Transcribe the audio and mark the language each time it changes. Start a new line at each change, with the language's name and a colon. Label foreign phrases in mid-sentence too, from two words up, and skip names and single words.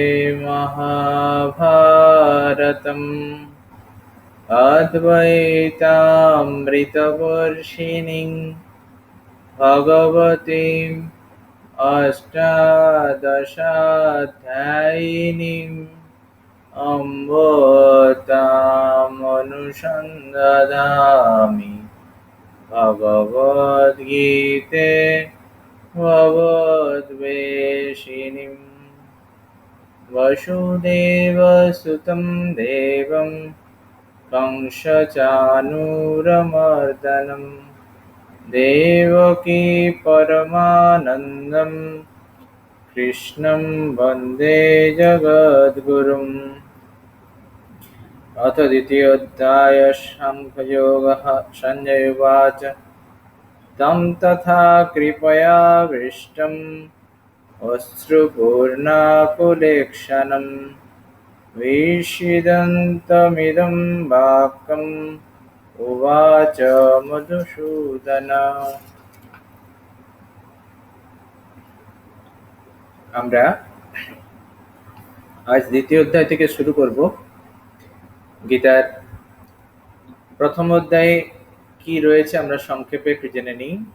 Sanskrit: মহাভারতম অদ্বৈতামৃতবর্ষিণীং ভগবতীম অষ্টাদশাধ্যায়িনীম অম্ব তামনুসন্দধামি ভগবদ্গীতে ভগবদ্বেষিণীম वसुदेवसुतं देवं कंसचानूरमर्दनं देवकी परमानन्दं कृष्णं वन्दे जगद्गुरुम्। अथ द्वितीयोऽध्यायः साङ्ख्ययोगः। सञ्जय उवाच तं तथा कृपयाविष्टम् अश्रुपूर्णाकुलेक्षणं विषीदन्तमिदं वाक्यम् उवाच মধুসূদন।
Bangla: আমরা আজ দ্বিতীয় অধ্যায় থেকে শুরু করব। গীতার প্রথম অধ্যায়ে কি রয়েছে আমরা সংক্ষেপে একটু জেনে নিই।